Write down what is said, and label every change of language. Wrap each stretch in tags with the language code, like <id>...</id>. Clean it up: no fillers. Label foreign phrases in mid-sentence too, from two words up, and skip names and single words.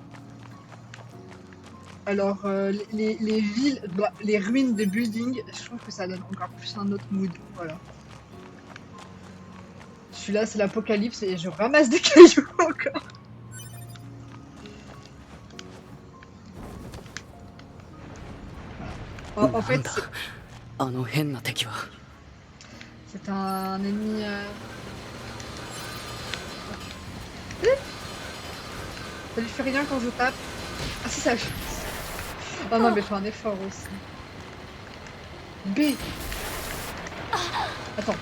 <fr>Alors, les villes, bah, les ruines de buildings, je trouve que ça donne encore plus un autre mood, voilà. Celui-là, c'est l'apocalypse et je ramasse des cailloux encore. Voilà. En fait,</fr> <ja>なんだあの変な敵は。</ja> <fr>c'est un ennemi. Ça lui fait rien quand je tape. Ah si, ça lui fait. Oh non, mais je fais un effort aussi. B. Attends.</fr>